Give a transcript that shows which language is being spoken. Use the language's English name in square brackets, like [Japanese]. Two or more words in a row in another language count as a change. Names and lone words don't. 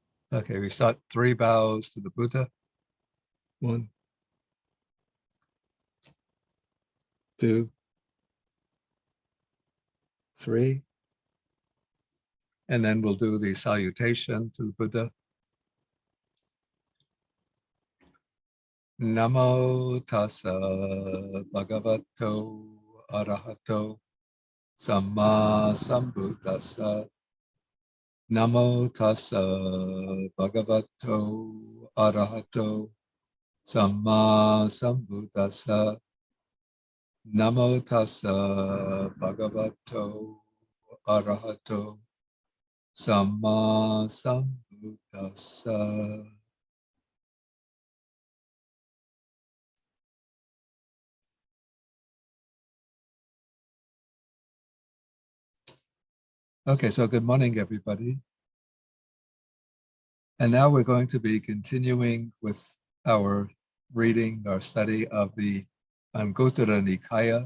[English] Okay, we start 3 bows to the Buddha. 1, 2, 3. And then we'll do the salutation to the Buddha. [Pali] Namo tassa bhagavato arahato samma sambuddhassa. Namo tassa bhagavato arahato samma sambuddhassa. Namo tassa bhagavato arahato samma sambuddhassa. [English] Okay, so good morning, everybody. And now we're going to be continuing with our reading, our study of the Anguttara Nikaya.